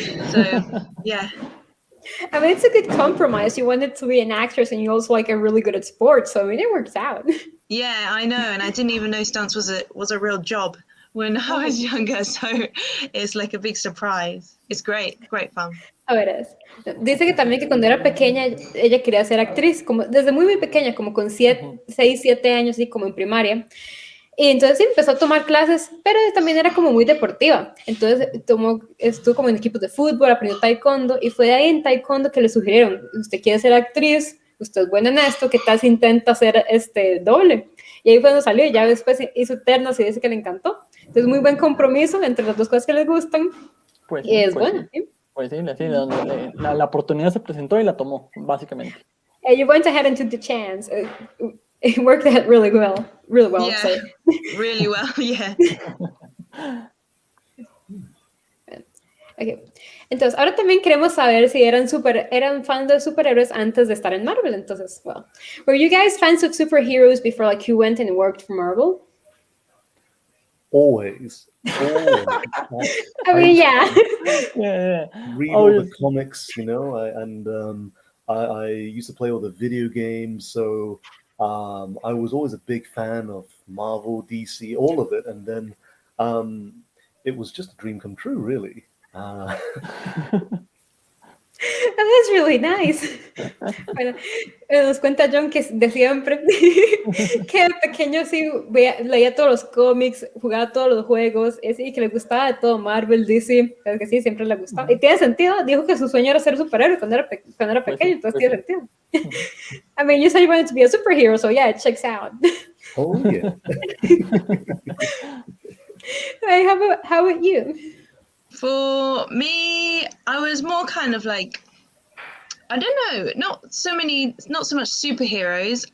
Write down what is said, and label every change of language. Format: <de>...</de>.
<en>So, yeah. I mean, it's a good compromise. You wanted to be an actress, and you also like are really good at sports. So I mean, it works out. Yeah, I know. And I didn't even know stunts was a real job when I was younger. So it's like a big surprise. It's great fun. Oh, it is.</en> <es>Dice que también que cuando era pequeña ella quería ser actriz, como desde muy pequeña, como con 6, 7 años, y como en primaria. Y entonces sí, empezó a tomar clases, pero también era como muy deportiva. Entonces estuvo como en equipos de fútbol, aprendió taekwondo, y fue de ahí en taekwondo que le sugirieron, usted quiere ser actriz, usted es buena en esto, ¿qué tal si intenta hacer doble? Y ahí fue donde salió, y ya después hizo Eternals y dice que le encantó. Entonces muy buen compromiso entre las dos cosas que les gustan, y es bueno. ¿sí? Pues sí, donde la oportunidad se presentó y la tomó, básicamente.</es> <en>And you went ahead and took the chance. It worked out really well. Yeah, Sorry. really well. Yeah. Okay.</en> <es>Entonces, ahora también queremos saber si eran fans de superhéroes antes de estar en Marvel. Entonces,</es> <en>well, were you guys fans of superheroes before like you went and worked for Marvel? Always. I mean, yeah. Read all the comics, you know, I used to play all the video games, so I was always a big fan of Marvel, DC, all of it, and then it was just a dream come true, really. That's really nice.</en> <es>Bueno, nos cuenta John que de siempre, que de pequeño sí leía todos los cómics, jugaba todos los juegos, y que le gustaba de todo Marvel, DC, que sí, siempre le gustaba. Y tiene sentido, dijo que su sueño era ser superhéroe cuando era pequeño, entonces tiene sentido.</es> <en>I mean, you said you wanted to be a superhero, so yeah, it checks out. Oh, yeah. Hey, how about you? For me, I was more kind of like, I don't know, not so much superheroes.</en>